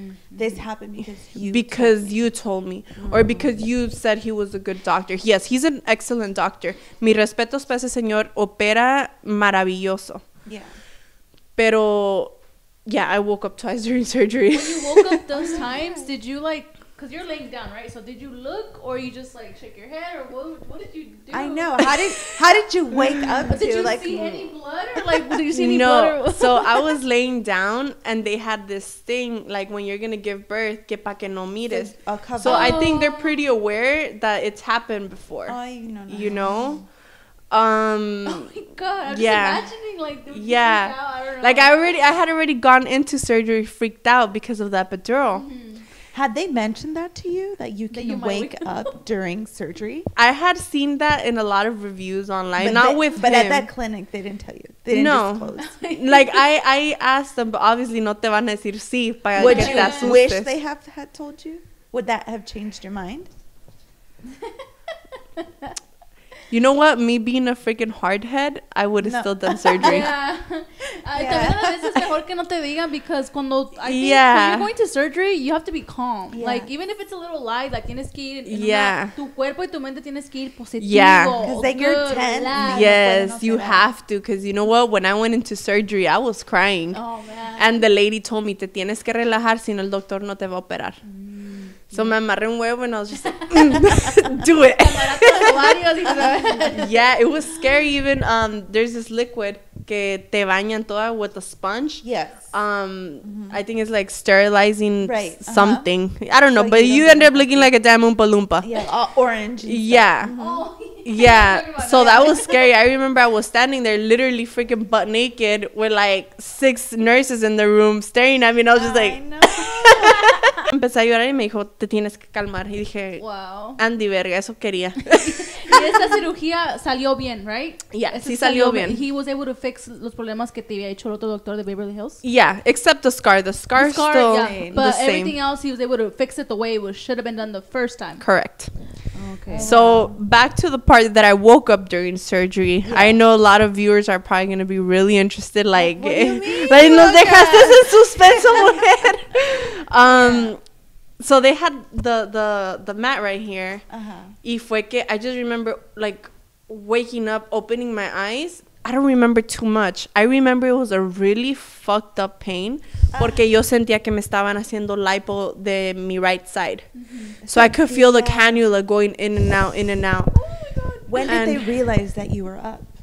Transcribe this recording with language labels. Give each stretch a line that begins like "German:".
English: This happened because you told me. Or because you said he was a good doctor. Yes, he's an excellent doctor.
Spanish: Mi respetos para ese señor, opera maravilloso.
English: Yeah. Pero, I woke up twice during surgery. When you woke up those times, did you, like, because you're laying down, right? So did you look, or you just like shake your head, or what did you do? I know. How did you wake up to? Did you like, see any blood, or like did you see any blood? So I was laying down, and they had this thing like when you're gonna give birth,
Spanish: que pa que no mires.
English: So I think they're pretty aware that it's happened before. You know. Oh my god! I'm just imagining like out. I don't know. Like I had already gone into surgery freaked out because of the epidural. Had they mentioned that to you, that you can wake up during surgery? I had seen that in a lot of reviews online, but at that clinic they didn't tell you. They didn't disclose. Like I asked them, but obviously
Spanish: no te van a decir sí.
English: Would you wish they had told you? Would that have changed your mind? You know what? Me being a freaking hardhead, I would have still done surgery.
Spanish: También a veces es mejor que no te digan,
English: because cuando when you're going to surgery, you have to be calm. Like even if it's a little lie, like
Spanish: tienes que ir. Tu cuerpo y tu mente tienes que ir positivo.
English: Because then you're tense. Yes, you have to. Because you know what? When I went into surgery, I was crying. Oh man. And the lady told me,
Spanish: te tienes que relajar, si no el doctor no te va a operar.
English: So
Spanish: me amarré un huevo
English: and I was just like, do it. Yeah, it was scary. Even there's this liquid
Spanish: que te bañan toda
English: with a sponge. Yes. I think it's like sterilizing something. I don't know, so but you end up looking like a damn Oompa Loompa. Yeah, orange. Yeah. Yeah, so that was scary. I remember I was standing there literally freaking butt naked with like 6 nurses in the room staring at me, and I was just like...
Spanish: Empecé a llorar y me dijo, te tienes que calmar. Y dije,
English: wow.
Spanish: Andy, verga, eso quería. Y esta cirugía salió bien, right? Yeah, sí salió bien.
English: He was able to fix
Spanish: los problemas que te había hecho el otro doctor de Beverly Hills?
English: Yeah, except the scar. The scar still but the same. Everything else, he was able to fix it the way it should have been done the first time. Correct. Okay. So back to the part that I woke up during surgery. Yeah. I know a lot of viewers are probably going to be really interested. Like, what do you mean?
Spanish: Like nos dejaste en suspenso, mujer.
English: So they had the mat right here.
Spanish: Y fue que
English: I just remember like waking up, opening my eyes. I don't remember too much. I remember it was a really fucked up pain
Spanish: porque yo sentía que me estaban haciendo lipo de mi
English: right side. So I could feel the cannula going in and out, in and out. Oh my God. When did they realize that you were up?